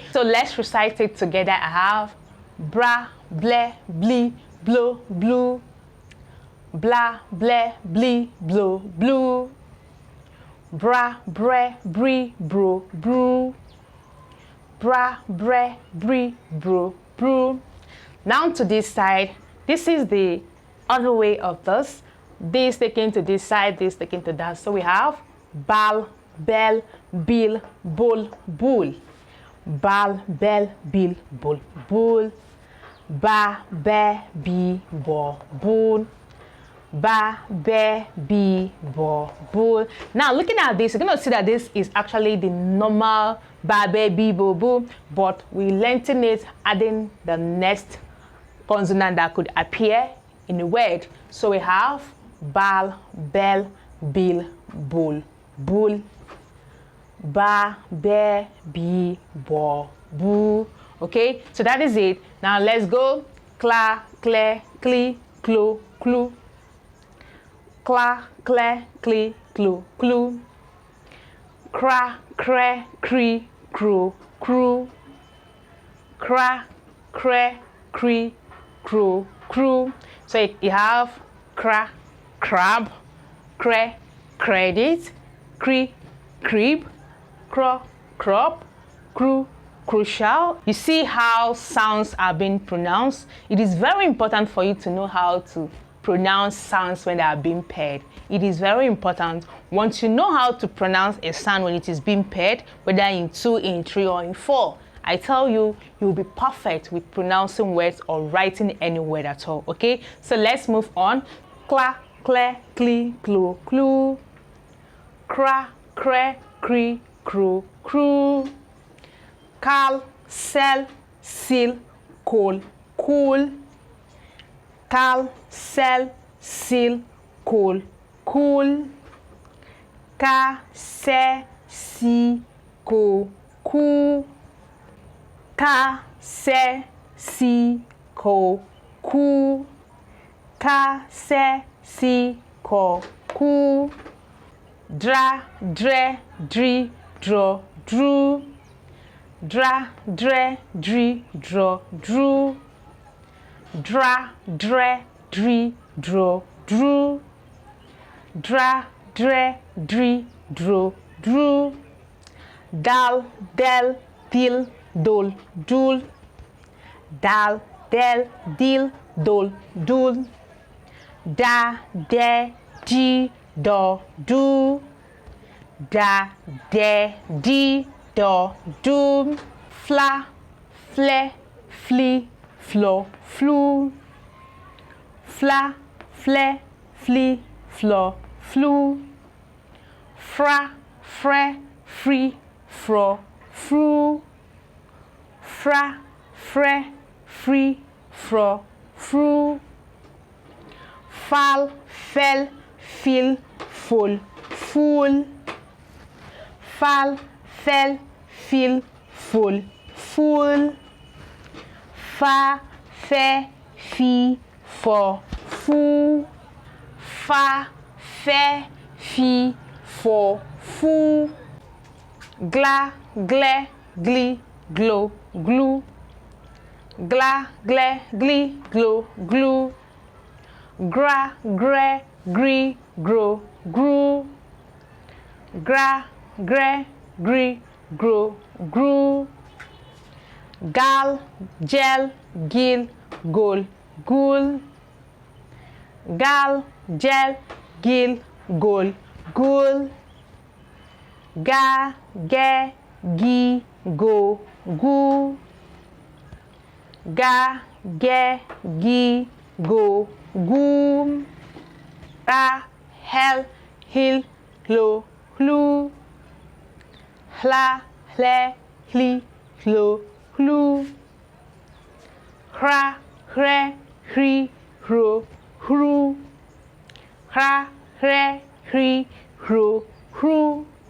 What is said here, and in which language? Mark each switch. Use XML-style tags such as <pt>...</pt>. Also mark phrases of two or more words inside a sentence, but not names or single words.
<en>So let's recite it together. I have bra, ble, blee, blow, blue, blah, ble, blee, blow, blue, bra, bre, bree, bro, brew, bra, bre, bree, bro, brew. Now to this side, this is the other way of this. This taken to this side, this taken to that. So we have bal, bell, bill, bull, bull, bal, bell, bill, bull, bull, ba, be, bi, bo, bull, ba, be, bi, bo, bull. Now looking at this, you're going to see that this is actually the normal ba, be, bi, bo, bu, but we lengthen it, adding the next consonant that could appear in the word. So we have bal, bell, bill, bull, bull, ba, be, bi, bo, bu. Okay, so that is it. Now let's go. Cla, cle, cli, clo, clu. Cla, cle, cli, clo, clu. Cra, cre, cri, cru, cru. Cra, cre, cri, cru, cru. So you have cra, crab, cre, credit, cri, crib, cro, crop, cru, crucial. You see how sounds are being pronounced. It is very important for you to know how to pronounce sounds when they are being paired. It is very important. Once you know how to pronounce a sound when it is being paired, whether in 2, in 3, or in 4, I tell you, you'll be perfect with pronouncing words or writing any word at all, okay? So let's move on. Cla, cle, cli, clu, clu. Cra, cre, cri, cru, cru. Cal, sel, sil, col, cool. Cal, sel, sil, col, cool. Ca, se, si, co, cu. Ca, se, si, co, cu. Ca, se, si, co, cu. Dra, dre, dri, dro, dru. dra, dre, dri, dro, dru, dra, dre, dri, dro, dru, dra, dre, dri, dro, dru, dal, del, dil, dol, dul, dal, del, dil, dol, dul, da, de, di, do, du, da, de, di, do, do, fla, fle, fli, flo, flu, fla, fle, fli, flo, flu, fra, fre, free, fro, fru, fra, fre, free, fro, fru, fal, fel, fil, fol, ful, fal, fel, fil, fol, ful, fa, fe, fi, fo, fu, fa, fe, fi, fo, fu, gla, gle, gli, glo, glu, gla, gle, gli, glo, glu, gra, gre, gri, gro, gru, gra, gre, gri, gro, gru, gal, gel, gil, gol, gul, gal, gel, gil, gol, gul, ga, ge, gi, go, gu, ga, ge, gi, go, gu, ra, hel, hil, hlo, hlu, hla, hle, hli, hlo, hlu, hra, hre, hri, hro, hru, hra, hre, hri, hro, hru,</en>